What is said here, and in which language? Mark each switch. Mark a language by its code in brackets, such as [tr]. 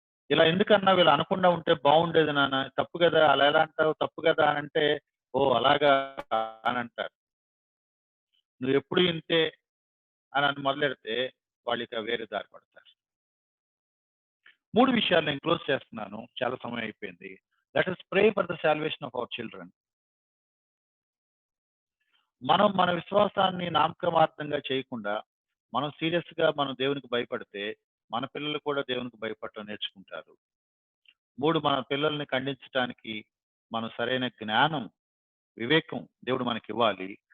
[te] ఇలా ఎందుకన్నా వీళ్ళు అనకుండా ఉంటే బాగుండేది నాన్న, తప్పు కదా, అలా ఎలా అంటావు, తప్పు కదా అని అంటే, ఓ అలాగా అని అంటారు. నువ్వు ఎప్పుడు ఇంతే అని మొదలెడితే వాళ్ళు ఇక వేరే దారి పడతారు. 3 విషయాలు నేను క్లోజ్ చేస్తున్నాను, చాలా సమయం అయిపోయింది. [en] Let us pray for the salvation of our children. [te] మనం మన విశ్వాసాన్ని నామకమార్థంగా చేయకుండా మనం సీరియస్ గా మనం దేవునికి భయపడితే మన పిల్లలు కూడా దేవునికి భయపడటం నేర్చుకుంటారు. 3, మన పిల్లల్ని ఖండించడానికి మనం సరైన జ్ఞానం, వివేకం దేవుడు మనకి ఇవ్వాలి.